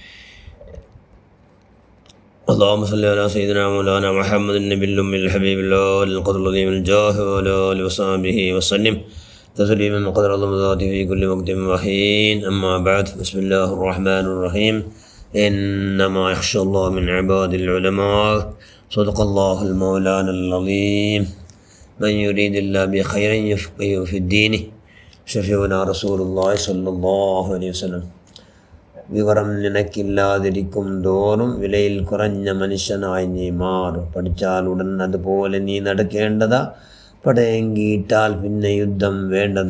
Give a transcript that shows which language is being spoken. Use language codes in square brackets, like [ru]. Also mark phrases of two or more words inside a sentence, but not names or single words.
[ar] اللهم صل على سيدنا مولانا محمد النبي الأمي الحبيب الله القدر العظيم الجاه وعلى آله وصحبه وسلم تسليما قدر الله ذاته في كل وقت وحين. أما بعد، بسم الله الرحمن الرحيم. إنما يخشى الله من عباد العلماء. صدق الله المولانا العظيم. من يريد الله بخير يفقهه في الدين. شفيعنا رسول الله صلى الله عليه وسلم. [ml] വിവരം നിനക്കില്ലാതിരിക്കും തോറും വിലയിൽ കുറഞ്ഞ മനുഷ്യനായി നീ മാറും. പഠിച്ചാൽ ഉടൻ അതുപോലെ നീ നടക്കേണ്ടതാ, പടയെങ്കിട്ടാൽ പിന്നെ യുദ്ധം വേണ്ടതാ.